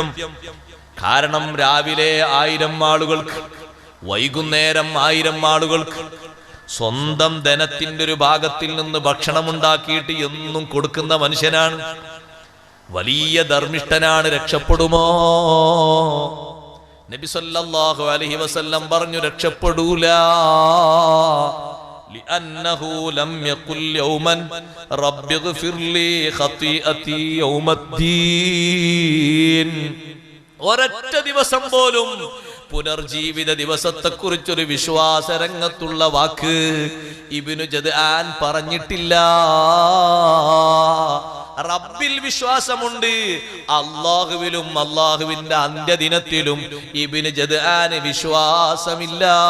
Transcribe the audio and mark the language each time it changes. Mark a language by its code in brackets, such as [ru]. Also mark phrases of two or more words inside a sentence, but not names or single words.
[ml] കാരണം രാവിലെ 1000 ആളുകൾക്ക്, വൈകുന്നേരം 1000 ആളുകൾക്ക് സ്വന്തം ധനത്തിന്റെ ഒരു ഭാഗത്തിൽ നിന്ന് ഭക്ഷണം ഉണ്ടാക്കിയിട്ട് എന്നും കൊടുക്കുന്ന മനുഷ്യനാണ്. വലിയ ധർമ്മിഷ്ഠനാണ്. രക്ഷപ്പെടുമോ? നബി [ar] صلى الله عليه وسلم [ml] പറഞ്ഞു, രക്ഷപ്പെടൂല. [ar] لأنه لم يقل يوما رب اغفر لي خطيئتي يوم الدين. [ml] ഒരൊറ്റ ദിവസം പോലും പുനർജീവിത ദിവസത്തെക്കുറിച്ചൊരു വിശ്വാസരംഗത്തുള്ള വാക്ക് ഇബ്നു ജദ്ആൻ പറഞ്ഞിട്ടില്ല. റബ്ബിൽ വിശ്വാസമുണ്ട്, അല്ലാഹുവിലും അല്ലാഹുവിന്റെ അന്ത്യദിനത്തിലും ഇബ്നു ജദ്ആൻ വിശ്വാസമില്ല.